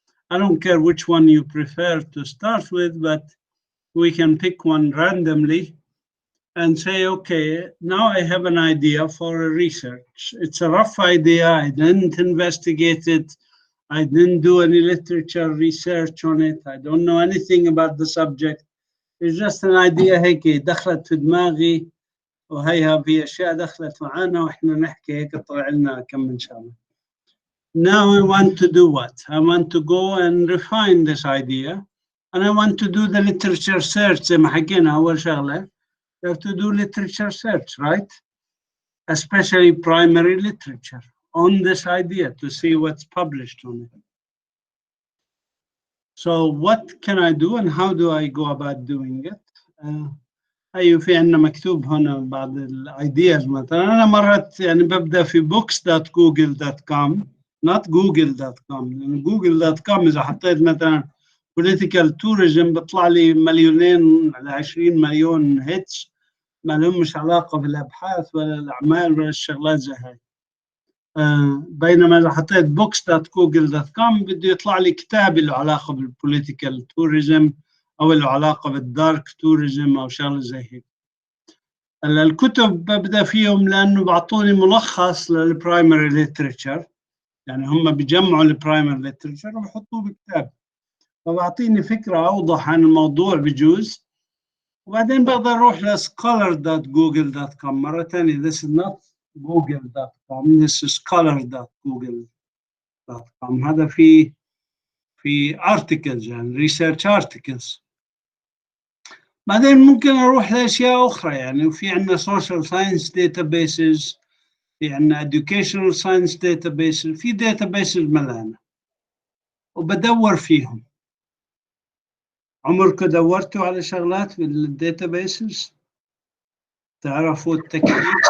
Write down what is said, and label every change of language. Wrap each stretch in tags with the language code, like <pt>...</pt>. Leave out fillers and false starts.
<en>I don't care which one you prefer to start with, but we can pick one randomly and say, okay, now I have an idea for a research. It's a rough idea. I didn't investigate it. I didn't do any literature research on it. I don't know anything about the subject. It's just an idea</en> <ar>هيك دخلت في دماغي وهيها في أشياء دخلت معانا وإحنا نحكي هيك طلع لنا كم من شغلة.</ar> <en>Now I want to do what? I want to go and refine this idea, and I want to do the literature search.</en> <ar>زي ما حكينا أول شغلة.</ar> <en>You have to do literature search, right? Especially primary literature on this idea to see what's published on it. So what can I do and how do I go about doing it?</en> <ar>أيوة في عندنا مكتوب هنا بعض الايدياز مثلا. أنا مرات يعني ببدأ في books.google.com</ar> <en>not google.com</en> <ar>لأن google.com إذا حطيت مثلا political tourism بطلع لي مليونين على 20 مليون هيتس ما لهمش علاقة بالأبحاث ولا الأعمال ولا الشغلات زي هاي. بينما إذا حطيت books.google.com بده يطلع لي كتاب له علاقة بالpolitical tourism أو له علاقة بالدارك tourism أو شغلة زي هيك. الكتب ببدأ فيهم لأنه بعطوني ملخص للبرايمري literature، يعني هم بيجمعوا البرايمري literature وبحطوه بكتاب، فبعطيني فكرة أوضح عن الموضوع بجوز. وبعدين بقدر أروح ل scholar.google.com مرة ثانية.</ar> <en>This is not google.com, this is scholar.google.com.</en> <ar>هذا في articles يعني research articles. بعدين ممكن أروح لأشياء أخرى يعني، وفي عندنا social science databases، في عندنا educational science databases، في databases ملانة وبدور فيهم. عمركم دورتوا على شغلات في الداتابيسز؟ تعرفوا التكنيك؟</ar>